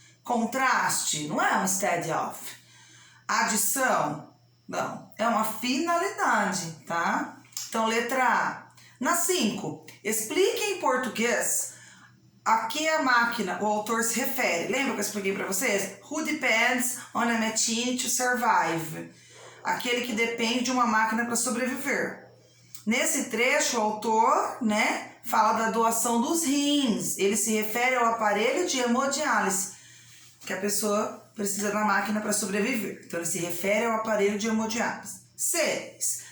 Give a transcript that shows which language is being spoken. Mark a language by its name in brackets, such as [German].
[Portuguese] Contraste, não é um [English] instead of. [Portuguese] Adição, não, é uma finalidade, tá? Então, letra A. Na 5, explique em português a que a máquina, o autor se refere. Lembra que eu expliquei para vocês? [English] Who depends on a machine to survive? [Portuguese] Aquele que depende de uma máquina para sobreviver. Nesse trecho, o autor, né, fala da doação dos rins. Ele se refere ao aparelho de hemodiálise, que a pessoa precisa da máquina para sobreviver. Então, ele se refere ao aparelho de hemodiálise. 6.